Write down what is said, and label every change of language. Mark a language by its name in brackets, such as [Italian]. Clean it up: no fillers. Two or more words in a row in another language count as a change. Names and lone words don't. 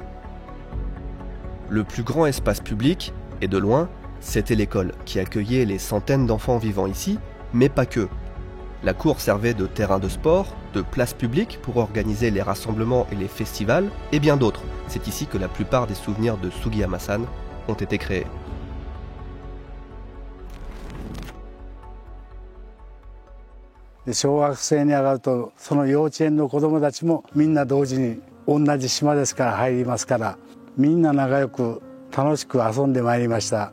[French] Le plus grand espace public, et de loin, c'était l'école qui accueillait les centaines d'enfants vivant ici, mais pas que. La cour servait de terrain de sport, de place publique pour organiser les rassemblements et les festivals, et bien d'autres. C'est ici que la plupart des souvenirs de Sugiyama-san ont été créés. [Japanese] 小学生に上がるとその幼稚園の子どもたちもみんな同時に同じ島ですから入りますからみんな仲良く楽しく遊んでまいりました。